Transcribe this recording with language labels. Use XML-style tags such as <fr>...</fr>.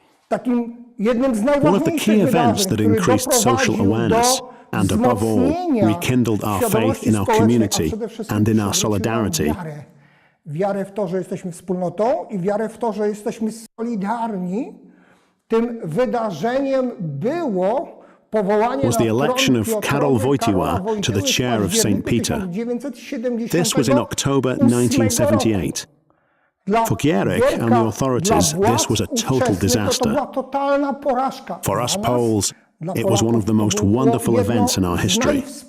<en>One of the key events that increased social awareness and, above all, rekindled our faith in our community and in our solidarity</en> <pl>wiarę w to, że jesteśmy wspólnotą i wiarę w to, że jesteśmy solidarni, tym wydarzeniem było</pl> <en>was the election of Karol Wojtyła to the chair of St. Peter. This was in October 1978. For Gierek and the authorities, this was a total disaster. For us Poles, it was one of the most wonderful events in our history.</en>